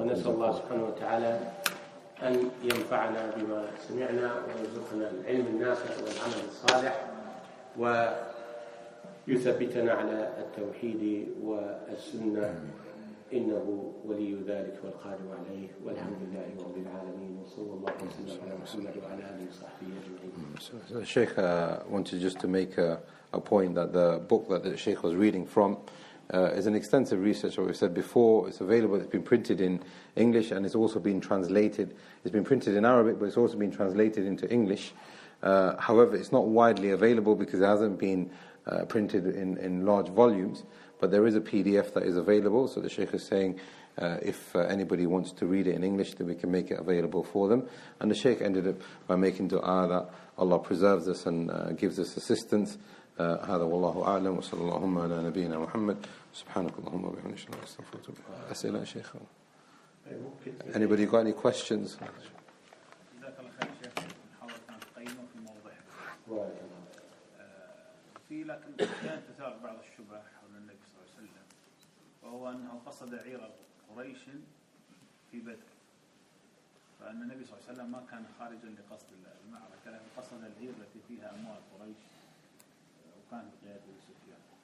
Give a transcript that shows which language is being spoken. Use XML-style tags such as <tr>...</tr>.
<ar>ونسأل الله سبحانه وتعالى أن ينفعنا بما سمعنا ويرزقنا العلم النافع والعمل الصالح ويثبتنا على التوحيد والسنة، إنه ولي ذلك والقادر عليه، والحمد لله رب العالمين، وصلى الله وسلم على محمد وعلى آله وصحبه أجمعين.</ar> <en>So the Shaykh wanted just to make a point that the book that the Shaykh was reading from is an extensive research, what we said before. It's available, it's been printed in English and it's also been translated. It's been printed in Arabic, but it's also been translated into English. However, it's not widely available because it hasn't been printed in large volumes, but there is a PDF that is available. So the Shaykh is saying if anybody wants to read it in English, then we can make it available for them. And the Shaykh ended up by making dua that Allah preserves us and gives us assistance.</en> <ar>هذا والله أعلم وصلى اللهم على نبينا محمد سبحانك اللهم وبحمدك نستغفرك ونتوب إليك. أسئلة يا شيخ؟</ar> <en>Anybody got any questions?</en> <ar>جزاك الله خير شيخ. المحاضرة كانت قيمة في موضوعها. في لكن كانت تثار بعض الشبه حول النبي صلى الله عليه وسلم، وهو أنه قصد عير قريش في بدر، فأن النبي صلى الله عليه وسلم ما كان خارجا لقصد المعركة، لكن قصد العير التي فيها أموال قريش وكان بقيادة أبي سفيان.</ar>